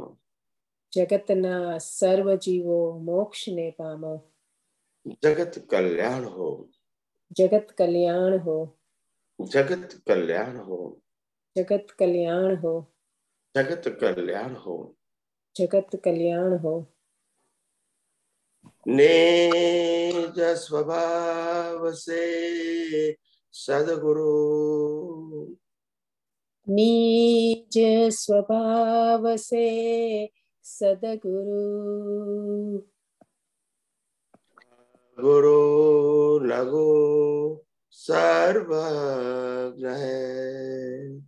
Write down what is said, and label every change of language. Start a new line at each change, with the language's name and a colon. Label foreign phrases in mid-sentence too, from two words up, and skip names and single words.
Gujarati: જગતના સર્વ જીવો મોક્ષને પામો. જગત કલ્યાણ હો. જગત કલ્યાણ હો. જગત કલ્યાણ હો. જગત કલ્યાણ હો. જગત કલ્યાણ હો. જગત કલ્યાણ હો.
Hindi: निज स्वभाव से सदगुरु निज स्वभाव से सदगुरु गुरु लघु सर्वज्ञ है.